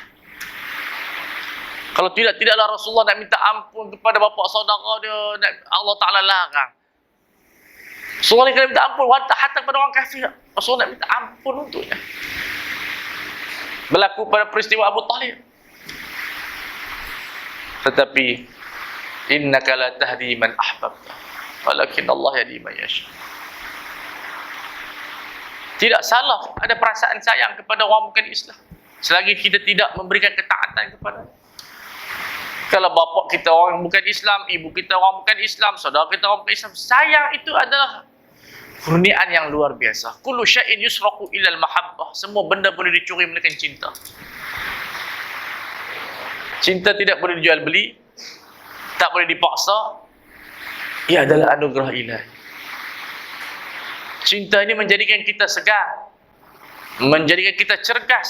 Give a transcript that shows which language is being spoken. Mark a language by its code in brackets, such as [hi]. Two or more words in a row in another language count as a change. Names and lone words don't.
[ms] Kalau tidaklah Rasulullah nak minta ampun kepada bapa saudara dia, Allah Ta'ala larang. Rasulullah kena minta ampun hatta kepada orang kafir. Rasulullah nak minta ampun untuknya. Berlaku pada peristiwa Abu Talib. [ar] Tetapi إنك لا تهدي من أحببت ولكن الله يهدي من يشاء. [ms] Tidak salah ada perasaan sayang kepada orang bukan Islam, selagi kita tidak memberikan ketaatan kepada. Kalau bapa kita orang bukan Islam, ibu kita orang bukan Islam, saudara kita orang bukan Islam, sayang itu adalah kurniaan yang luar biasa. [ar] كل شيء يسرق إلا المحبة. [ms] Semua benda boleh dicuri melainkan cinta. Cinta tidak boleh dijual beli, tak boleh dipaksa. Ia adalah anugerah ilahi. Cinta ini menjadikan kita segar, menjadikan kita cergas.